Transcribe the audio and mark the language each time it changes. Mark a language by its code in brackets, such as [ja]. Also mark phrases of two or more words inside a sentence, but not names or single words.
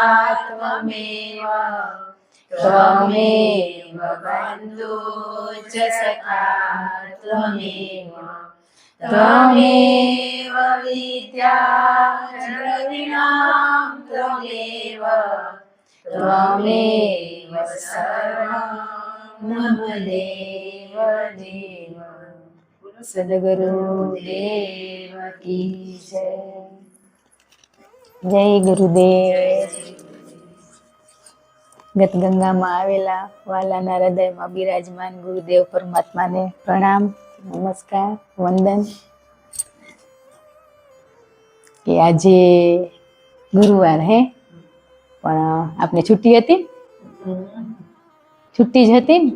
[sa] त्वमेव बन्धु च सखा त्वमेव विद्या द्रविणां त्वमेव सर्वं मम देव देव। [hi] सद्गुरुदेव की जय। जय गुरुदेव। [gu] ગતગંગામાં આવેલા વાલાના હૃદયમાં બિરાજમાન ગુરુદેવ પરમાત્માને પ્રણામ, નમસ્કાર, વંદન. કે આજે ગુરુવાર હે, પણ આપણે છુટ્ટી હતી, છુટ્ટી જ હતી ને.